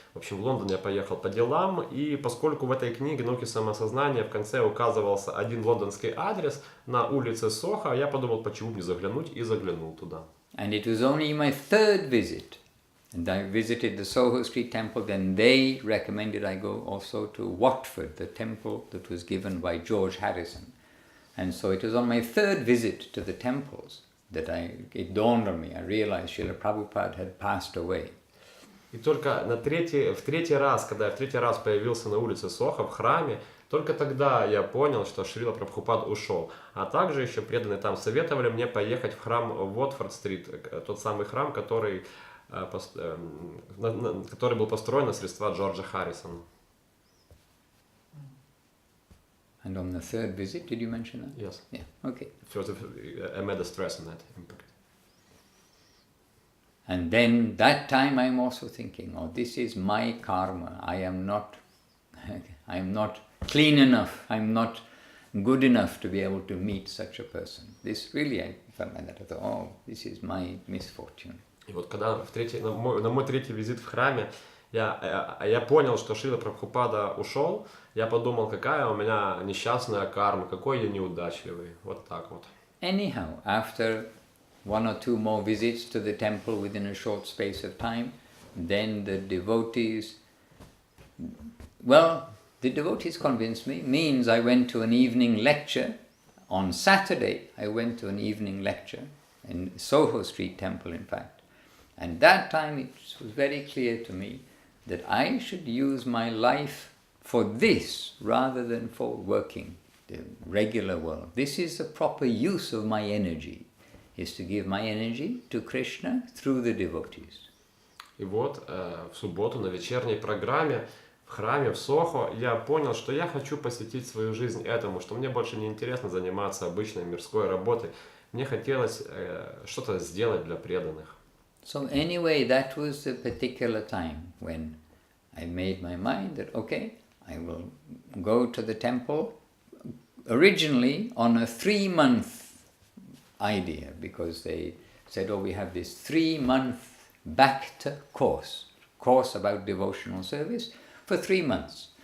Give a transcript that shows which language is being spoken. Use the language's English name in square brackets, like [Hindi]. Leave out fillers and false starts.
[Russian] В общем, в Лондон я поехал по делам, и поскольку в этой книге «Науки самоосознания» в конце указывался один лондонский адрес на улице Сохо, я подумал, почему бы не заглянуть, и заглянул туда. [English] And it was only my third visit. And I visited the Soho Street temple, then they recommended I go also to Watford, the temple that was given by George Harrison. And so it was on my third visit to the temples that it dawned on me. I realized Srila Prabhupada had passed away. [Russian] И только в третий раз, когда я в третий раз появился на улице Сохо, в храме, только тогда я понял, что Шрила Прабхупад ушел. А также еще преданные там советовали мне поехать в храм Уотфорд-стрит, тот самый храм, который был построен на средства Джорджа Харрисона. [English] And on the third visit, did you mention that? Yes. Yeah, okay. First, I made a stress on that impact. And then that time I'm also thinking, oh, this is my karma. I am not clean enough. I'm not good enough to be able to meet such a person. This really, I felt like that. I thought, oh, this is my misfortune. [Russian] И вот когда на мой третий визит в храме, я понял, что Шрила Прабхупада ушел, я подумал, какая у меня несчастная карма, какой я неудачливый. Вот так вот. [English] Anyhow, after 1 or 2 more visits to the temple within a short space of time, then the devotees convinced me, means I went to an evening lecture. On Saturday, I went to an evening lecture in Soho Street Temple, in fact. And that time it was very clear to me that I should use my life for this rather than for working the regular world. This is the proper use of my energy, is to give my energy to Krishna through the devotees. [Russian] И вот в субботу на вечерней программе в храме в Сохо я понял, что я хочу посвятить свою жизнь этому, что мне больше не интересно заниматься обычной мирской работой. Мне хотелось что-то сделать для преданных. [English] So anyway, that was the particular time when I made my mind that, okay, I will go to the temple, originally on a 3-month idea, because they said, oh, we have this 3-month Bhakti course about devotional service for 3 months.